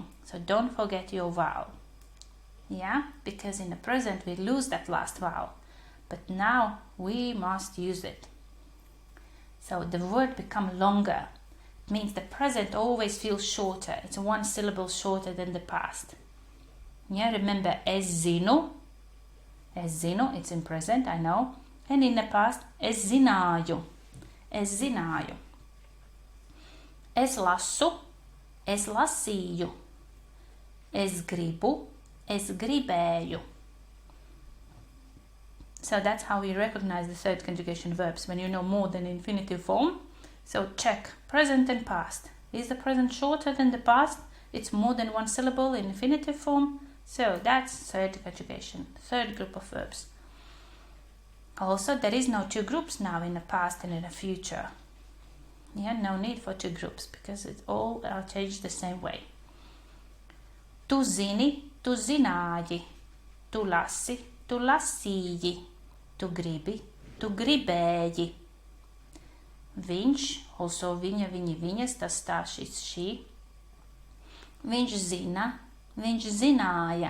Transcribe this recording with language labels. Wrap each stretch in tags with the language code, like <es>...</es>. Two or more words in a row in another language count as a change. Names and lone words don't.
<en>So don't forget your vowel. Yeah, because in the present we lose that last vowel, but now we must use it. So the word becomes longer. It means the present always feels shorter. It's one syllable shorter than the past. Yeah, remember</en> <lv>es zinu. Es zinu,</lv> <en>it's in present, I know. And in the past,</en> <lv>es zināju. Es zināju. Es lasu. Es lasīju. Es gribu. Es gribēju.</lv> <en>So that's how we recognize the third conjugation verbs, when you know more than infinitive form. So check present and past. Is the present shorter than the past? It's more than one syllable in infinitive form. So that's third conjugation, third group of verbs. Also, there is no two groups now in the past and in the future. Yeah, no need for two groups because it all are changed the same way.</en> <lv>Tu zini, tu zināji. Tu lasi, tu lasīji. Tu gribi, tu gribēji. Viņš, also viņa, viņi, viņas, tas tā, šis, šī. Viņš zina, viņš zināja.</lv>